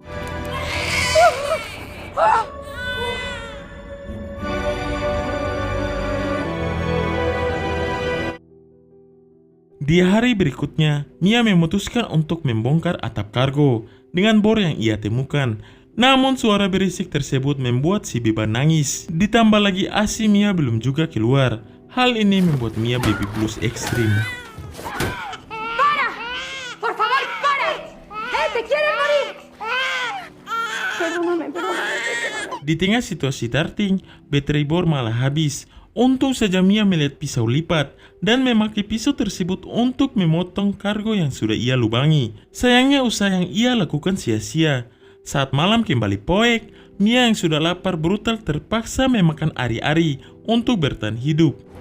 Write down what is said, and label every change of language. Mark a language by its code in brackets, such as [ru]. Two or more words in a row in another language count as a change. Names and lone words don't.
[id] Di hari berikutnya, Mia memutuskan untuk membongkar atap kargo dengan bor yang ia temukan. Namun suara berisik tersebut membuat si beban nangis. Ditambah lagi ASI Mia belum juga keluar. Hal ini membuat Mia [en] baby blues [id] ekstrim. [es] ¡Para! ¡Por favor, para! ¡Te quieres morir! Perdóname. [id] Di tengah situasi darting, baterai bor malah habis. Untung saja Mia melihat pisau lipat dan memakai pisau tersebut untuk memotong kargo yang sudah ia lubangi. Sayangnya usaha yang ia lakukan sia-sia. Saat malam kembali poek, Mia yang sudah lapar brutal terpaksa memakan ari-ari untuk bertahan hidup.